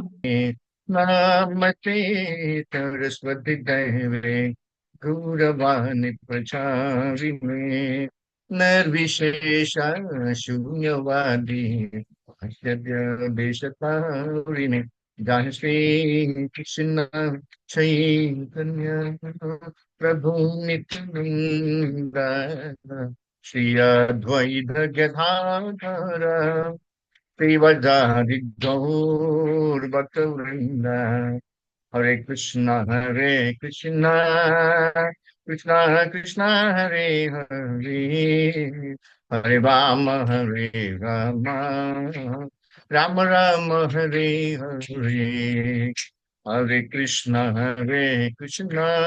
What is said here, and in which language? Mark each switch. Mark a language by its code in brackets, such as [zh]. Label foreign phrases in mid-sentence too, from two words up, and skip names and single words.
[sa] നമസ്തേ സരസ്വതി ദേവേ ഗൗരവാണി പ്രചാരിണേ നിർവിശേഷ ശൂന്യവാദി ദേശതാരിണേ ജയ ശ്രീ കൃഷ്ണ ചൈതന്യ പ്രഭു നിത്യാനന്ദ ശ്രീ അദ്വൈത ഗദാധര Srivajari Gaur Bhaktavrinda Hare Krishna Krishna Krishna Hare Hare Hare Rama Rama Rama Hare Hare Hare Krishna Krishna